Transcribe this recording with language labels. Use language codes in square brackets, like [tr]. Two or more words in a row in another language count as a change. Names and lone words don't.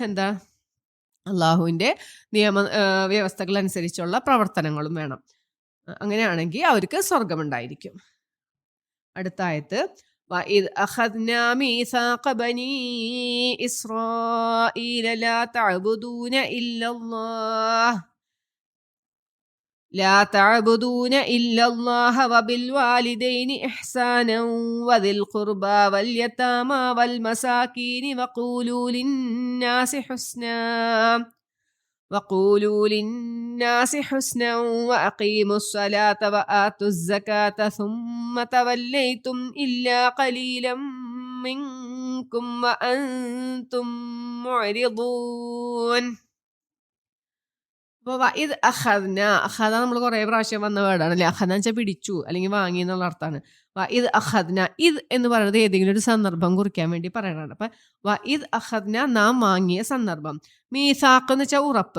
[ml] പിന്നെ അള്ളാഹുവിൻ്റെ നിയമ വ്യവസ്ഥകൾ അനുസരിച്ചുള്ള പ്രവർത്തനങ്ങളും വേണം. അങ്ങനെയാണെങ്കിൽ അവർക്ക് സ്വർഗമുണ്ടായിരിക്കും. അടുത്ത ആയത്ത് [ar] وإذ أخذنا ميثاق بني إسرائيل لا تعبدون إلا الله لا تعبدون إلا الله وبالوالدين إحسانا وذي القربى واليتامى والمساكين وقولوا للناس حسنا وأقيموا الصلاة وآتوا الزكاة ثم توليتم إلا قليلا منكم وأنتم معرضون. [ml] അപ്പോൾ ഇത് അഖദ നമ്മൾ കുറേ പ്രാവശ്യം വന്ന വേർഡാണ് അല്ലേ. അഖദ എന്ന് വെച്ചാൽ പിടിച്ചു അല്ലെങ്കിൽ വാങ്ങി എന്നുള്ള അർത്ഥമാണ്. ഇത് അഖദ്ന, ഇത് എന്ന് പറയുന്നത് ഏതെങ്കിലും ഒരു സന്ദർഭം കുറിക്കാൻ വേണ്ടി പറയണതാണ്. അപ്പം ഇത് അഖദ്ന നാം വാങ്ങിയ സന്ദർഭം. മീസാഖ് എന്ന് വെച്ചാൽ ഉറപ്പ്.